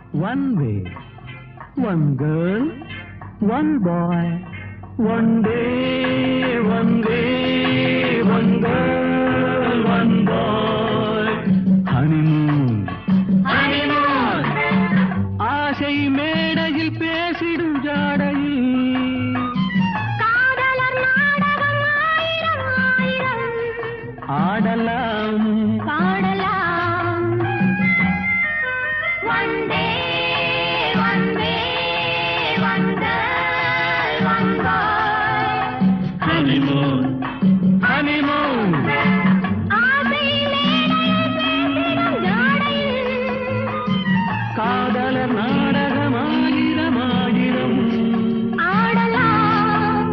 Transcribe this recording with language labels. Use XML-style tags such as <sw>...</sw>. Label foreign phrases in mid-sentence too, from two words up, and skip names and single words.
<en>one way, one girl, one boy, one day, one day, one girl, one boy. Honeymoon, honeymoon.</en> <ta>ஆசை மேடையில் பேசிடும் ஜாடையில் காதலர் நாடகம் ஆயிரம் ஆயிரம் ஆடலாம் பாடலாம்.</ta> <en>One day, one way, one girl, one boy. honeymoon, honeymoon.</en> <ta>ஆசை மேடையில் பேசிடும் ஜாடையில் காதலர் நாடகம் ஆயிரம் ஆயிரம் ஆடலாம்.</ta>